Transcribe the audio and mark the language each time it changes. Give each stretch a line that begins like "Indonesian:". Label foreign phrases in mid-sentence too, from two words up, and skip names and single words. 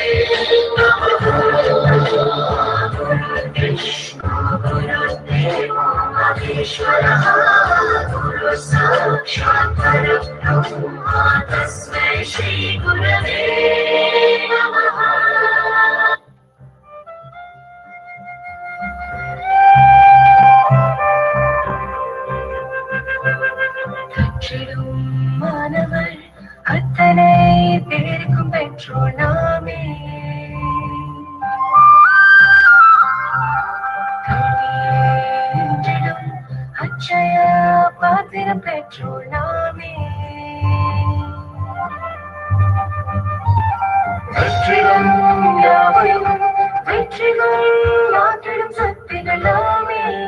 Sanskrit: ईश्वरः गुरुः साक्षात् परब्रह्म तस्मै श्री गुरवे नमः.
Tamil: கற்றிடும் மாணவர் அத்தனை பேருக்கும் பெற்றோர் நாமே அச்சய பாத்திரம் பெற்றோர் நாமே வெற்றிடம் யாவையும் வெற்றிகள் ஆற்றிடும் சக்திகள் நாமே